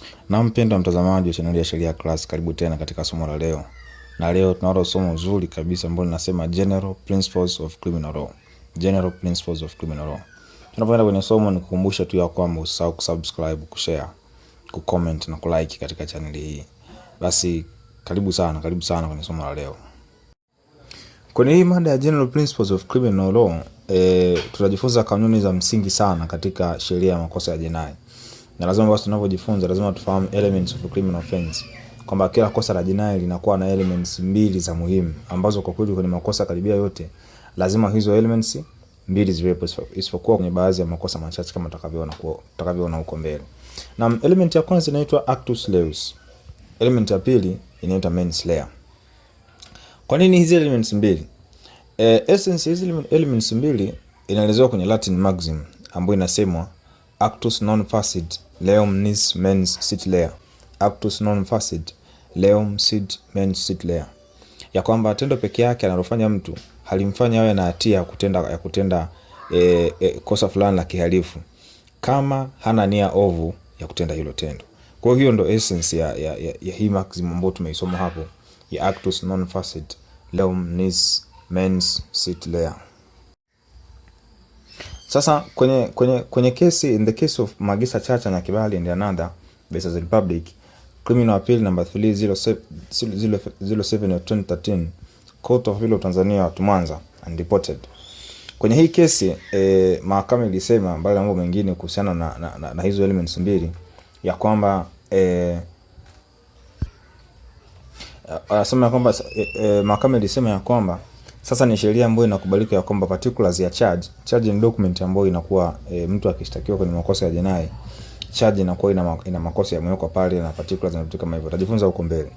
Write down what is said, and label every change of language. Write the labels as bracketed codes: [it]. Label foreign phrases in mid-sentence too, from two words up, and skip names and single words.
[sw] Na mpendwa mtazamaji wa channel ya Sheria Class, karibu tena katika somo la leo. Na leo tunaona somo zuri kabisa ambalo linasema [en] General Principles of Criminal Law. General Principles of Criminal Law. [sw] Tunapoenda kwenye somo, nikukumbusha tu ya kwamba usisahau kusubscribe, kushare, kucomment na kulike katika channel hii. Basi karibu sana kwenye somo la leo. Kwenye hii mada ya [en] General Principles of Criminal Law, [sw] tutajifunza kanuni za msingi sana katika sheria ya makosa ya jinai. Na lazima basi tunapojifunza lazima tufahamu [en] elements of a criminal offense. [sw] Kwamba kila kosa la jinai linakuwa na elements mbili za muhimu ambazo kwa kweli kwenye makosa karibia yote lazima hizo elements mbili ziwepo, isipokuwa kwenye baadhi ya makosa machache kama tutakavyoona huko mbele. Na element ya kwanza inaitwa [la] actus reus. [sw] Element ya pili inaitwa manslaughter. Kwa nini hizi elements mbili? Essence hizi elements mbili inaelezewa kwenye [en] Latin maxim [sw] ambayo inasemwa [la] actus non facit leum nis mens sit lea. Actus non facit leum sit mens sit lea. [sw] Ya kwamba tendo peke yake analofanya mtu halimfanya awe na hatia ya kutenda kosa fulani la kihalifu kama hana nia ovu ya kutenda hilo tendo. Kwa hiyo ndo essence ya hii maxim ambayo tumeisoma hapo ya [la] actus non facit leum nis mens sit lea. [sw] Sasa kwenye kesi, [en] in the case of Magisa Chacha na Kibali and another versus the Republic, criminal appeal number 307 of 2013, Court of Appeal of Tanzania to Mwanza and reported. [sw] Kwenye hii kesi mahakama ilisema mbali na mambo mengine kuhusiana na hizo elements mbili ya kwamba mahakama ilisema ya kwamba sasa ni sheria ambayo inakubalika ya kwamba particulars ya [en] charge document [sw] ambayo inakuwa mtu akishtakiwa kwenye makosa ya jinai, charge inakuwa ina makosa yamewekwa pale na particulars na vitu kama hivyo. Tutajifunza huko mbele.